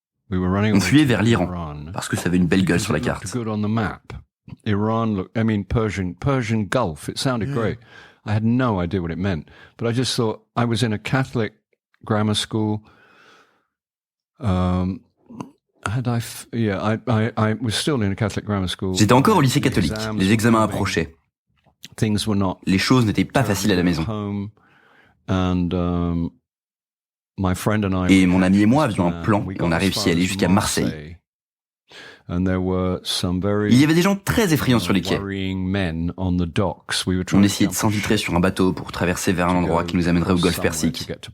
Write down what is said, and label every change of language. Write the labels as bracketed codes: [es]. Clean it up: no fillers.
[fr] On fuyait vers l'Iran, parce que ça avait une belle gueule sur la carte. [en] Persian Gulf, it sounded great. I had no idea what it meant, but I just thought I was in a Catholic grammar school. I was still in a Catholic grammar school. [fr] J'étais encore au lycée catholique. Les examens approchaient. Les choses n'étaient pas faciles à la maison. Et mon ami et moi avions un plan et on a réussi à aller jusqu'à Marseille. Il y avait des gens très effrayants sur les quais. On essayait de s'infiltrer sur un bateau pour traverser vers un endroit qui nous amènerait au golfe Persique.